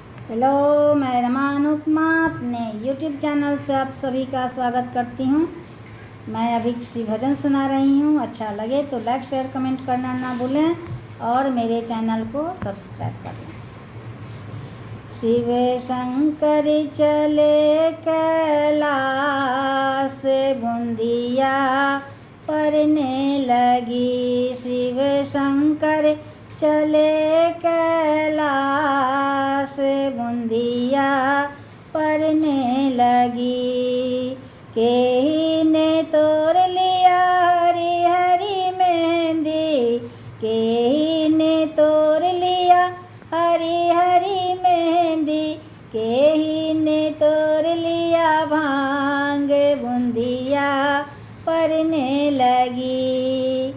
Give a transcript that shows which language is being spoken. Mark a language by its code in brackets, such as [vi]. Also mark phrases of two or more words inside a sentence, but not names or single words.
[hi] हेलो, मैं रमा अनुपमा अपने यूट्यूब चैनल से आप सभी का स्वागत करती हूँ। मैं अभी किसी भजन सुना रही हूँ। अच्छा लगे तो [en] like share comment [hi] करना ना भूलें और मेरे चैनल को सब्सक्राइब कर लें। शिव शंकर चले कैलाश, बूंदिया परने लगी। शिव शंकर चले कैलाश, बूंदिया परने लगी। केही ने तोड़ लिया हरी हरी मेहंदी, केही ने तोड़ लिया हरी हरी मेहंदी, केही ने तोड़ लिया भांग, बूंदिया परने लगी।